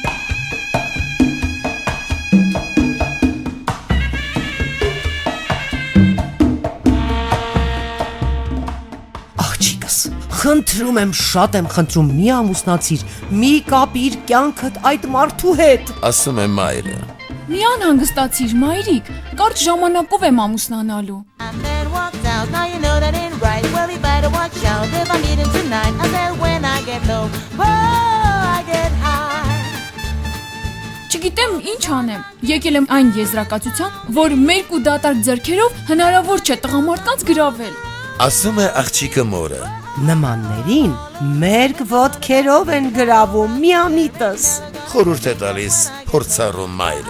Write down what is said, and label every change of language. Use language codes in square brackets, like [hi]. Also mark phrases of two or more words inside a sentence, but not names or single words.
[hy] Աղջիկս, խնդրում եմ, շատ եմ խնդրում, մի ամուսնացիր, մի կապիր կյանքդ այդ մարդու հետ։ Ասում է մայրը. Մի անհանգստացիր, մայրիկ, կարճ ժամանակով եմ ամուսնանալու։ [en] Now you know that ain't right. Well, you better watch out if I meet him tonight. I said when I get low, oh, I get high. [hy] Չգիտեմ ինչ անեմ։ Եկել եմ այն եզրակացության, որ մերկ ու դատարկ ձեռքերով հնարավոր չէ տղամարդկանց գրավել։ Ասում է աղջիկը մորը. Նմաններին մերկ ոտքերով են գրավում, միամիտս։ Խորհուրդ է տալիս փորձառու մայրը։